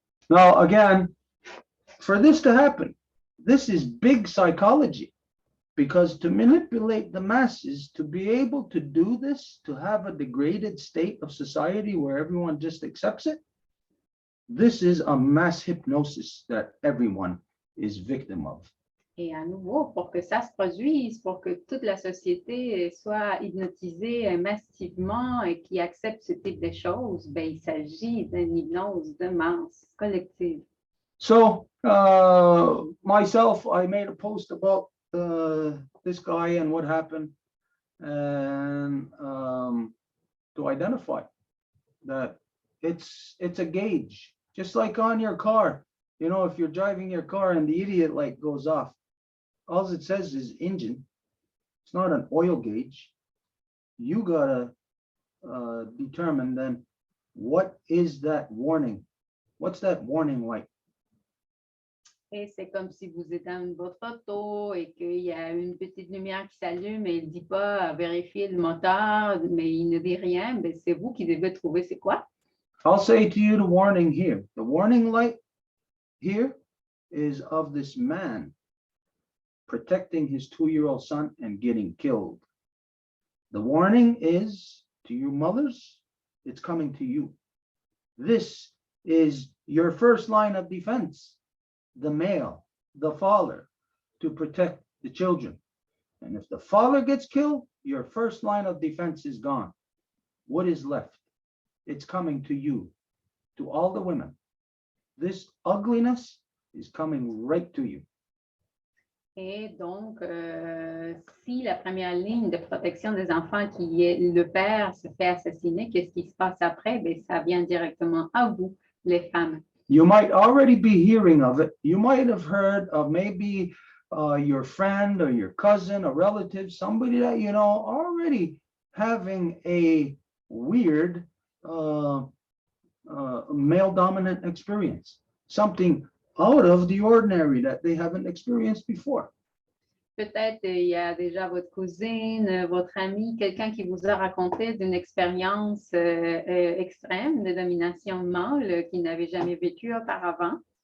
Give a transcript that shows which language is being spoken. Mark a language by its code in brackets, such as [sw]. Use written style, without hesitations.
[en] Now, again, for this to happen, this is big psychology, because to manipulate the masses, to be able to do this, to have a degraded state of society where everyone just accepts it, this is a mass hypnosis that everyone is victim of. [fr] Et à nouveau, pour que ça se produise, pour que toute la société soit hypnotisée massivement et qui accepte ce type de choses, ben, il s'agit d'une hypnose de masse collective. [en] So myself, I made a post about this guy and what happened, and to identify that it's a gauge, just like on your car. You know, if you're driving your car and the idiot light goes off, all it says is engine. It's not an oil gauge. You gotta determine then, what is that warning? What's that warning light? [fr] Et c'est comme si vous êtes dans votre auto et qu'il y a une petite lumière qui s'allume et il ne dit pas vérifier le moteur, mais il ne dit rien, ben c'est vous qui devez trouver c'est quoi. [en] I'll say to you the warning here. The warning light here is of this man protecting his 2-year-old son and getting killed. The warning is to you mothers, it's coming to you. This is your first line of defense, the male, the father, to protect the children. And if the father gets killed, your first line of defense is gone. What is left? It's coming to you, to all the women. This ugliness is coming right to you. [fr] Et donc, si la première ligne de protection des enfants, qui est le père, se fait assassiner, qu'est-ce qui se passe après? Bien, ça vient directement à vous, les femmes. [en] You might already be hearing of it. You might have heard of maybe your friend or your cousin or relative, somebody that you know already having a weird male dominant experience, something out of the ordinary that they haven't experienced before. [fr] Peut-être il y a déjà votre cousine, votre ami, quelqu'un qui vous a raconté d'une expérience extrême de domination mâle qu'il n'avait jamais vécu auparavant.